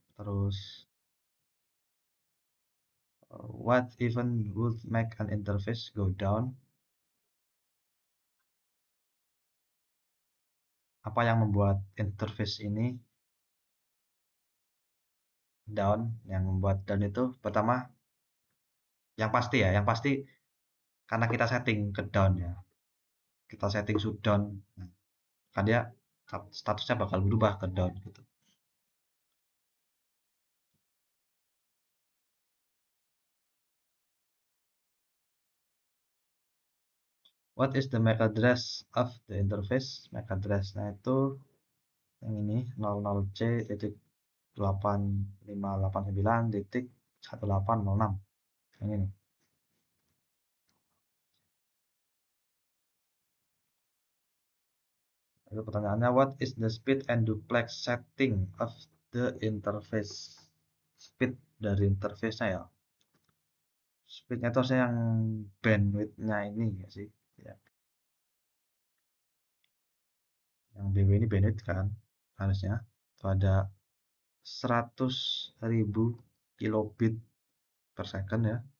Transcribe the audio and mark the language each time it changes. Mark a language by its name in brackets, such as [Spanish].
[English] Terus what even would make an interface go down? [Indonesian] Apa yang membuat interface ini down? Yang membuat down itu pertama, yang pasti ya, yang pasti karena kita setting ke down ya. Kita setting shutdown. Nah, kan dia statusnya bakal berubah ke down gitu. [English] What is the MAC address of the interface? [Indonesian] MAC address-nya itu yang ini 00C.8589.1806 yang ini. Lalu pertanyaannya, [English] what is the speed and duplex setting of the interface? [Indonesian] Speed dari interface-nya ya. Speed-nya itu harusnya yang bandwidth-nya ini ya sih. Ya. Yang BW ini bandwidth kan harusnya. Itu ada 100.000 kilobit per second ya.